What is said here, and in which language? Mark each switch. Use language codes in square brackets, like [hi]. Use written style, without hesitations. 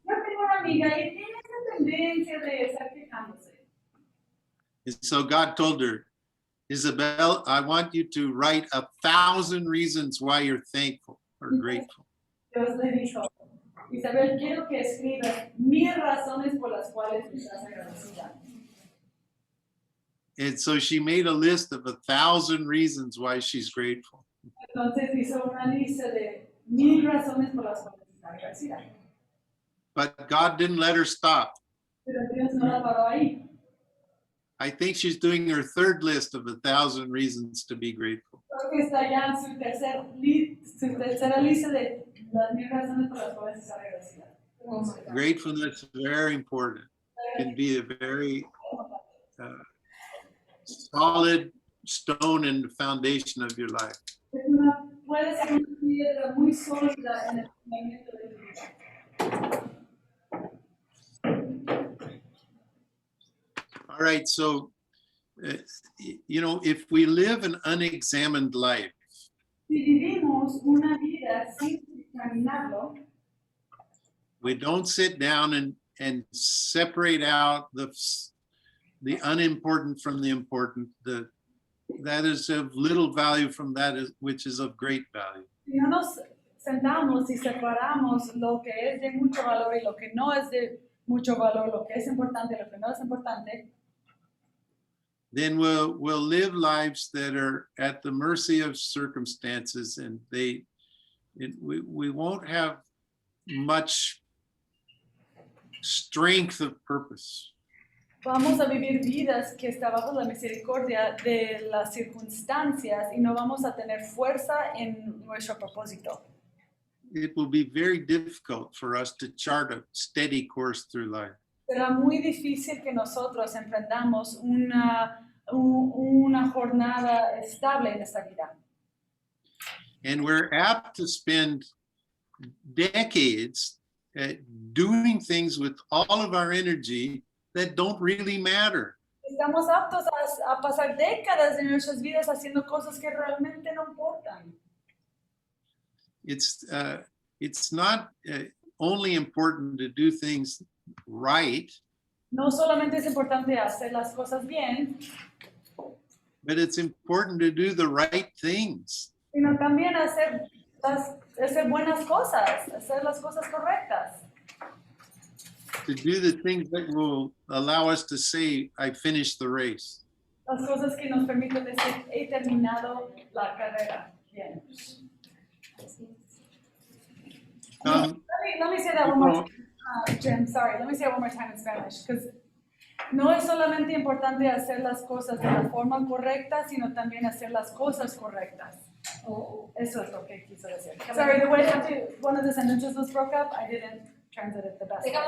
[es] Yo tengo una amiga y tiene esa tendencia de estar quejándose. [en] And so God told her, Isabel, I want you to write 1,000 reasons why you're thankful or grateful. [es] Dios le dijo, Isabel, quiero que escribas 1000 razones por las cuales estás agradecida. [en] And so she made a list of 1,000 reasons why she's grateful. [es] Entonces hizo una lista de 1000 razones por las cuales está agradecida. [en] But God didn't let her stop. [es] Pero Dios no la paró ahí. [en] I think she's doing her third list of 1,000 reasons to be grateful. [es] Creo que está ya en su tercera lista de las 1000 razones por las cuales está agradecida. [en] Gratefulness is very important. It can be a very solid stone in the foundation of your life. [es] Puede ser una piedra muy sólida en el fundamento de tu vida. [en] All right, so, if we live an unexamined life, [es] Si vivimos una vida sin examinarlo, [en] we don't sit down and separate out the unimportant from the important, that is of little value from that which is of great value. [es] si no nos sentamos y separamos lo que es de mucho valor y lo que no es de mucho valor, lo que es importante y lo que no es importante, [en] then we'll live lives that are at the mercy of circumstances, and we won't have much strength of purpose. [es] vamos a vivir vidas que está bajo la misericordia de las circunstancias y no vamos a tener fuerza en nuestro propósito. [en] It will be very difficult for us to chart a steady course through life. [es] Será muy difícil que nosotros emprendamos una jornada estable en esta vida. [en] And we're apt to spend decades doing things with all of our energy that don't really matter. [es] Estamos aptos a pasar décadas de nuestras vidas haciendo cosas que realmente no importan. [en] It's not only important to do things right, [es] No solamente es importante hacer las cosas bien, [en] but it's important to do the right things. [es] sino también hacer buenas cosas, hacer las cosas correctas. [en] To do the things that will allow us to say, I finished the race. [es] Las cosas que nos permiten decir, he terminado la carrera bien. [en] Let me say that one more time. Jim, sorry. Let me say it one more time in Spanish. Because [es] no es solamente importante hacer las cosas de la forma correcta, sino también hacer las cosas correctas. Eso es lo que quiso decir. [en] Sorry, the way one of the sentences was broke up, I didn't translate it the best.